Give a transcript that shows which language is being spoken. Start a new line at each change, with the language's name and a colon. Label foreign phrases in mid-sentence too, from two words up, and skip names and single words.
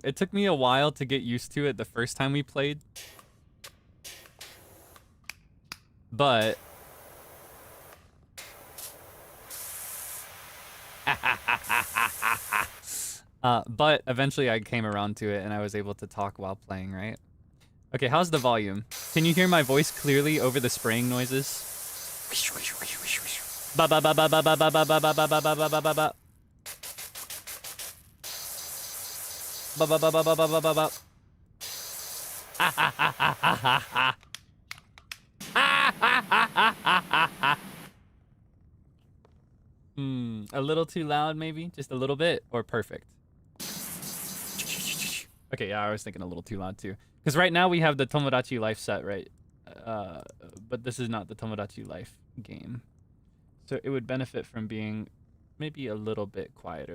English: It took me a while to get used to it the first time we played. But but eventually I came around to it and I was able to talk while playing, right? Okay, how's the volume? Can you hear my voice clearly over the spraying noises? Ba ba ba ba ba ba ba ba ba ba ba ba ba ba ba ba. Ba ba ba ba ba ba ba ba ba. A little too loud, maybe? Just a little bit? Or perfect? Okay, yeah, I was thinking a little too loud too. Because right now we have the Tomodachi Life set, right? But this is not the Tomodachi Life game. So it would benefit from being maybe a little bit quieter.